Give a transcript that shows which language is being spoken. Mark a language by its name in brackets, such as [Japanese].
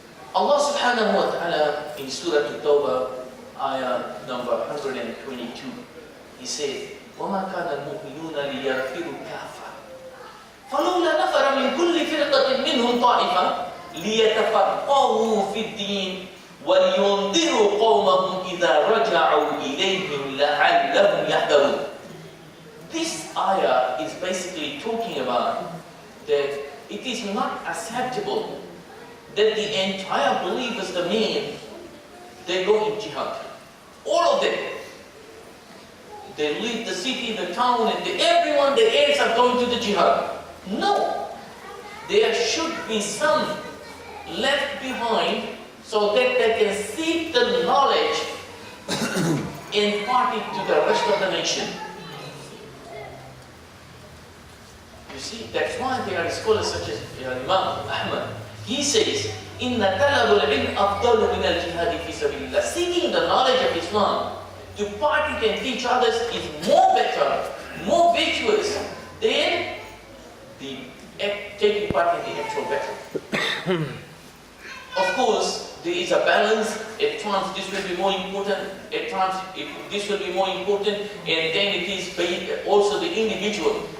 [English] Allah subhanahu wa ta'ala in Surah At-Tawbah, ayah number 122, He said, [Arabic] وَمَا كَانَ الْمُؤْمِنُونَ لِيَغْفِرُوا كَافَةً. فلولا نفر من كل فرقة منهم طائفة ليتفقهوا في الدين ولينذروا قومهم إذا رجعوا إليهم لعلهم يحذرون. [English] This ayah is basically talking about that it is not acceptable that the entire believers, the men, they go in jihad. All of them. They leave the city, the town, and everyone, the heirs are going to the jihad. No. There should be some left behind so that they can seek the knowledge and impart it to the rest of the nation. You see, that's why there are scholars such as Imam Ahmad. He says, [Arabic] إِنَّ طَلَبُ الْعِلْمِ أَفْضَلُ مِنَ الْجِهَادِ فِي سَبِيلِ اللَّهِ. [English] Seeking the knowledge of Islam to part it and teach others is more better, more virtuous than the taking part in the actual battle. Of course, there is a balance. At times this will be more important, at times this will be more important, and then it is also the individual.